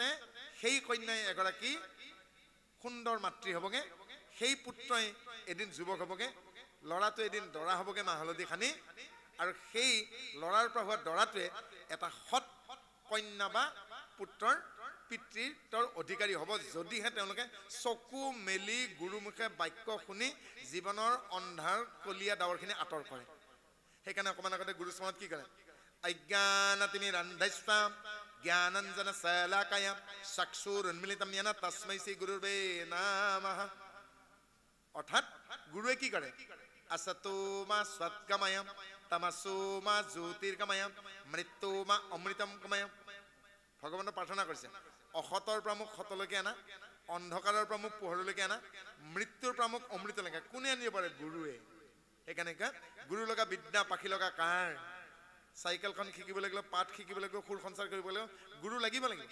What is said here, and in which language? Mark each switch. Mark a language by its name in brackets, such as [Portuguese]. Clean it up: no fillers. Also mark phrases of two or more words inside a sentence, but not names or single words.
[Assamese] সেই কন্যাই এগৰাকী সুন্দৰ মাতৃ হ'বগে, সেই পুত্ৰই এদিন যুৱক হ'বগে, ল'ৰাটো এদিন দৰা হ'বগে মাহ হালধি সানি, আৰু সেই ল'ৰাৰ পৰা হোৱা দৰাটোৱে এটা সৎ কন্যা বা পুত্ৰৰ পিতৃত্বৰ অধিকাৰী হ'ব, যদিহে তেওঁলোকে চকু মেলি গুৰুমুখে বাক্য শুনি জীৱনৰ অন্ধাৰ কলীয়া ডাৱৰখিনি আঁতৰ কৰে। সেইকাৰণে অকণমান আগতে গুৰুচৰণত কি কৰে? [Sanskrit] অজ্ঞানতিমি ৰন্ধাস্বা জ্ঞানাঞ্জন শলাকায়া চক্ষুৰুন্মিলিতম য়েন তস্मै শ্ৰী গুৰুৰ্বে নমঃ। [Assamese] অৰ্থাৎ গুৰুৱে কি কৰে? [Sanskrit] असतो मा सत्गमय तमसो मा ज्योतिर्गमय मृत्यु मा अमृतम गमय। [Assamese] ভগৱানৰ প্ৰাৰ্থনা কৰিছে, অসতৰ পৰা মোক সতলৈকে আনা, অন্ধকাৰৰ পৰা মোক পোহৰলৈকে আনা, মৃত্যুৰ পৰা মোক অমৃতলৈকে। কোনে আনিব পাৰে? গুৰুৱে। সেইকাৰণে গুৰু লগা বিদ্যা পাখি লগা কাৰ। চাইকেলখন শিকিবলৈ গ'লে, পাঠ শিকিবলৈ গ'লে, সুৰ সঞ্চাৰ কৰিব লাগিব, গুৰু লাগিব লাগিব।